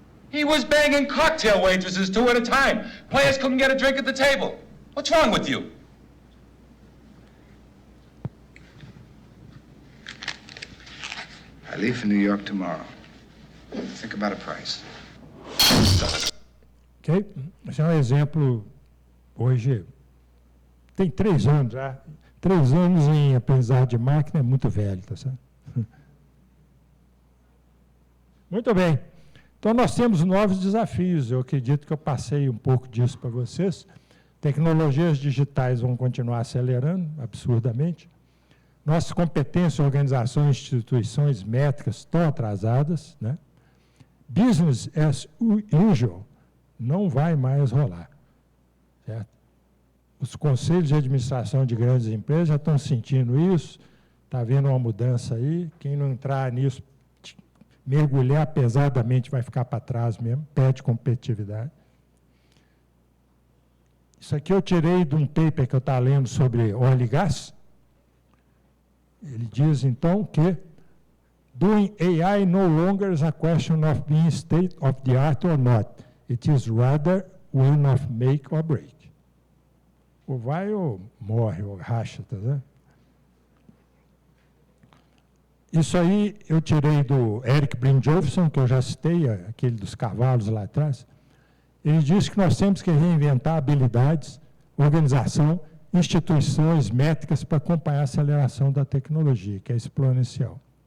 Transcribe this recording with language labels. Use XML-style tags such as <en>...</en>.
<en>He was banging cocktail waitresses 2 at a time. Players couldn't get a drink at the table. What's wrong with you? I leave for New York tomorrow. Think about a price. ok?</en> <pt>Esse é um exemplo, hoje, tem 3 anos já. 3 anos em aprendizado de máquina é muito velho, tá certo? Muito bem. Então, nós temos novos desafios. Eu acredito que eu passei um pouco disso para vocês. Tecnologias digitais vão continuar acelerando absurdamente. Nossas competências, organizações, instituições, métricas estão atrasadas, né?</pt> <en>Business as usual</en> <pt>não vai mais rolar, certo? Os conselhos de administração de grandes empresas já estão sentindo isso, está havendo uma mudança aí. Quem não entrar nisso, mergulhar pesadamente, vai ficar para trás mesmo, perde competitividade. Isso aqui eu tirei de um paper que eu estava lendo sobre óleo e gás. Ele diz, então, que</pt> <en>doing AI no longer is a question of being state of the art or not. It is rather one of make or break.</en> <pt>Ou vai ou morre, ou racha, tá vendo? Isso aí eu tirei do Eric Brynjolfsson, que eu já citei, aquele dos cavalos lá atrás. Ele diz que nós temos que reinventar habilidades, organização, instituições, métricas para acompanhar a aceleração da tecnologia, que é exponencial.</pt>